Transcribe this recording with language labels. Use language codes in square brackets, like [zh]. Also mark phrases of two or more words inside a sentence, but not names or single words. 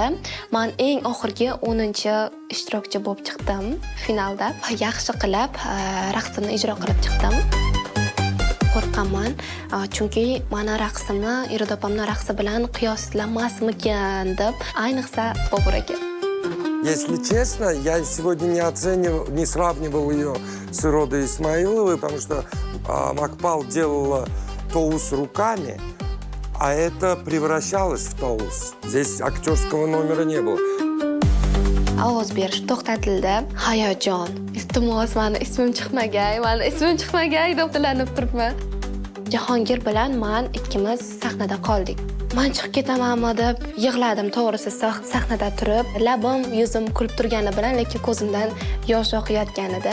[uz] Men eng oxirgi 10-ishtirokchi bo'lib chiqdim finalda. Yaxshi qilib raqsimni ijro qilib chiqdim. Qo'rqaman, chunki meni raqsimni Iroda opamning raqsi bilan qiyoslanmasmikan deb, ayniqsa Bobur aka. [ru] Если честно, я сегодня не сравнивал ее с Иродой Исмаиловой, потому что Макпал делала тоус руками, а это превращалось в тоус. Здесь актерского номера не было. [uz] Ovoz berish to'xtatildi. Hayajon. Iltimos, meni ismim chiqmagay deb tilanib turibman. Jahongir bilan men ikkimiz sahnada qoldik. Men chiqib ketamanmi deb yig'ladim, to'g'risi sahnada turib, labim, yuzim kulib turgani bilan, lekin ko'zimdan yosh oqayotgan edi.